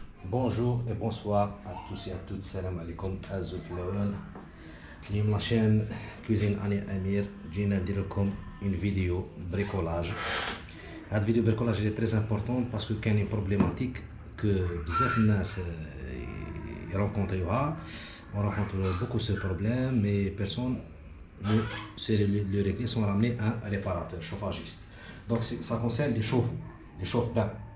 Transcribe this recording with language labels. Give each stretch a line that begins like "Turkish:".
French: Bonjour et bonsoir à tous et à toutes.
Arabic: Salam alaikum. Azul في الأول. اليوم لاشين كوزين أني أمير جينا ندير لكم
French: une vidéo bricolage.
Arabic: هاد فيديو بريكولاج اللي تري امبورطون باسكو كاينين بروبليماتيك كو بزاف الناس يرونكونطيوها.
French: On rencontre beaucoup ce problème, mais personne ne sait le régler sans ramener un réparateur, chauffagiste. Donc ça concerne les chauffe-eau, les chauffe-bain.